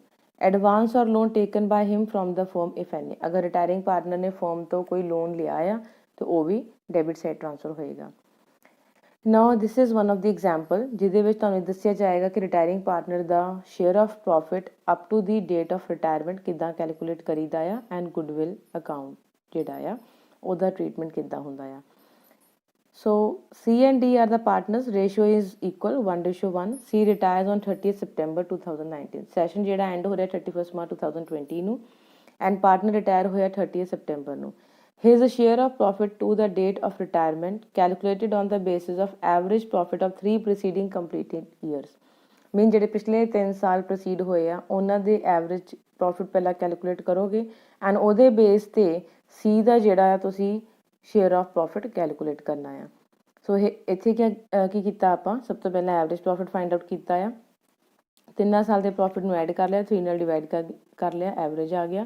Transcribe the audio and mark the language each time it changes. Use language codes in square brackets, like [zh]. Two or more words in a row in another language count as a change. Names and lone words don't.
[en] advance or loan taken by him from the firm if any, [pa] ਅਗਰ [en] retiring partner [pa] ਨੇ ਫਰਮ ਤੋਂ ਕੋਈ ਲੋਨ ਲਿਆ ਆ ਤਾਂ ਉਹ ਵੀ [en] debit side transfer [pa] ਹੋਏਗਾ। [en] now this is one of the example [pa] ਜਿਹਦੇ ਵਿੱਚ ਤੁਹਾਨੂੰ ਦੱਸਿਆ ਜਾਏਗਾ ਕਿ [en] retiring partner [pa] ਦਾ [en] share of profit up to the date of retirement [pa] ਕਿੱਦਾਂ ਕੈਲਕੂਲੇਟ ਕਰੀਦਾ ਆ [en] and goodwill account [pa] ਜਿਹੜਾ ਆ ਉਹਦਾ ਟ੍ਰੀਟਮੈਂਟ ਕਿੱਦਾਂ ਹੁੰਦਾ ਆ। [en] ਸੋ C and D are the partners, ratio is equal 1:1. C retires on 30th September 2019, [pa] ਸੈਸ਼ਨ ਜਿਹੜਾ ਐਂਡ ਹੋ ਰਿਹਾ 31st March 2020 ਨੂੰ [en] and partner retire [pa] ਹੋਇਆ 30th September ਨੂੰ। [en] His share of profit to the date of retirement calculated on the basis of average profit of 3 preceding completed years, [pa] ਮੀਨ ਜਿਹੜੇ ਪਿਛਲੇ 3 ਸਾਲ ਪ੍ਰੋਸੀਡ ਹੋਏ ਆ ਉਹਨਾਂ ਦੇ [en] average profit [pa] ਪਹਿਲਾਂ ਕੈਲਕੂਲੇਟ ਕਰੋਗੇ ਐਂਡ ਉਹਦੇ ਬੇਸ ਤੇ C ਦਾ ਜਿਹੜਾ ਆ ਤੁਸੀਂ [en] share of profit calculate [pa] ਕਰਨਾ ਆ। ਸੋ ਇਹ ਇੱਥੇ ਕੀ ਕੀਤਾ ਆਪਾਂ, ਸਭ ਤੋਂ ਪਹਿਲਾਂ [en] average profit find out [pa] ਕੀਤਾ ਆ, 3 ਸਾਲ ਦੇ ਪ੍ਰੋਫਿਟ ਨੂੰ ਐਡ ਕਰ ਲਿਆ, 3 ਨਾਲ ਡਿਵਾਈਡ ਕਰ ਲਿਆ, ਐਵਰੇਜ ਆ ਗਿਆ।